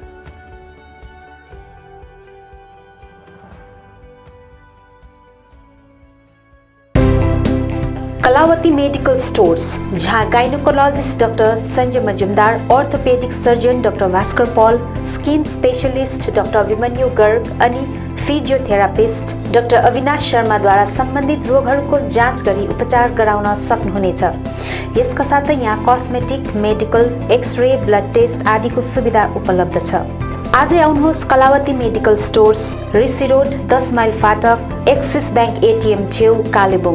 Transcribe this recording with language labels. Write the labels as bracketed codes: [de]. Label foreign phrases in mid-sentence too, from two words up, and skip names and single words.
[ne] कलावती मेडिकल स्टोर्स, जहाँ गाइनोकोलॉजिस्ट डॉक्टर संजय मजुमदार, [en] orthopedic surgeon [ne] डॉक्टर भास्कर पॉल, [en] skin specialist [ne] डॉक्टर अभिमन्यु गर्ग अनि फिजियोथेरापिस्ट डॉक्टर अविनाश शर्मा द्वारा सम्बन्धित रोगहरूको जाँच गरी उपचार गराउन सक्नुहुनेछ। यसका साथै यहाँ कस्मेटिक, मेडिकल, एक्सरे, [en] blood test [ne] आदिको सुविधा उपलब्ध छ। आजै आउनुहोस् कलावती मेडिकल स्टोर्स, ऋषि रोड, 10 माइल फाटक, एक्सिस ब्याङ्क एटिएम छेउ, कालेबुङ।